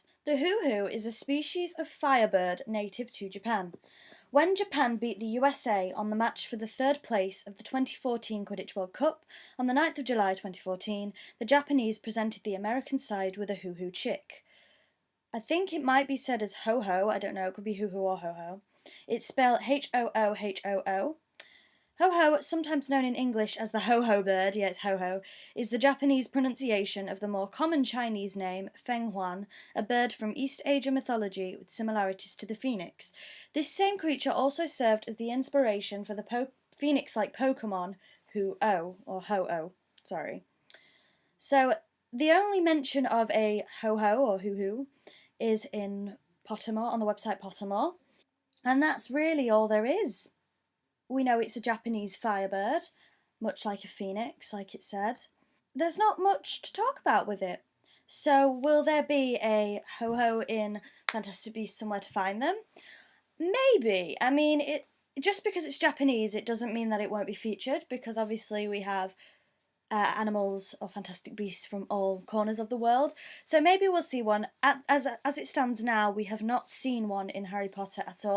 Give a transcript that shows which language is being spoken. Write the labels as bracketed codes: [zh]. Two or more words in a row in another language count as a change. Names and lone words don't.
[en] The hoo-hoo is a species of firebird native to Japan. When Japan beat the USA on the match for the third place of the 2014 Quidditch World Cup on the 9th of July 2014, the Japanese presented the American side with a hoo-hoo chick. I think it might be said as ho-ho, I don't know, it could be hoo-hoo or ho-ho. It's spelled H-O-O-H-O-O. Ho-ho, sometimes known in English as the ho-ho bird, yeah it's ho-ho, is the Japanese pronunciation of the more common Chinese name, Feng Huan, a bird from East Asia mythology with similarities to the phoenix. This same creature also served as the inspiration for the phoenix-like Pokemon, Hu-Oh, or Ho-Oh, sorry. So, the only mention of a ho-ho or hoo-hoo is in Pottermore, on the website Pottermore, and that's really all there is. We know it's a Japanese firebird, much like a phoenix, like it said. There's not much to talk about with it. So will there be a ho-ho in Fantastic Beasts and Where to Find Them? Maybe. I mean, just because it's Japanese, it doesn't mean that it won't be featured, because obviously we have animals or fantastic beasts from all corners of the world. So maybe we'll see one. As it stands now, we have not seen one in Harry Potter at all.